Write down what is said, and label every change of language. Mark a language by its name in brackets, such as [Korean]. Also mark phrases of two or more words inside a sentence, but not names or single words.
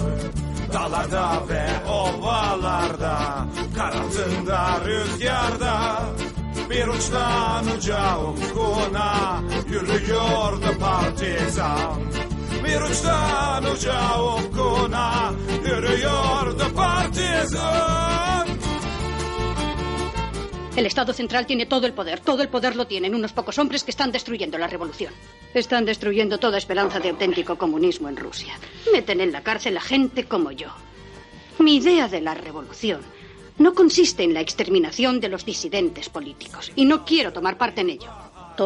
[Turkish] Dağlarda ve ovalarda, kar altında rüzgarda, bir uçtan uca ufkuna yürüyordu partizan. Bir uçtan uca ufkuna yürüyordu partizan. [Spanish] El Estado central tiene todo el poder lo tienen unos pocos hombres que están destruyendo la revolución. Están destruyendo toda esperanza de auténtico comunismo en Rusia. Meten en la cárcel a gente como yo. Mi idea de la revolución no consiste en la exterminación de los disidentes políticos, y no quiero tomar parte en ello.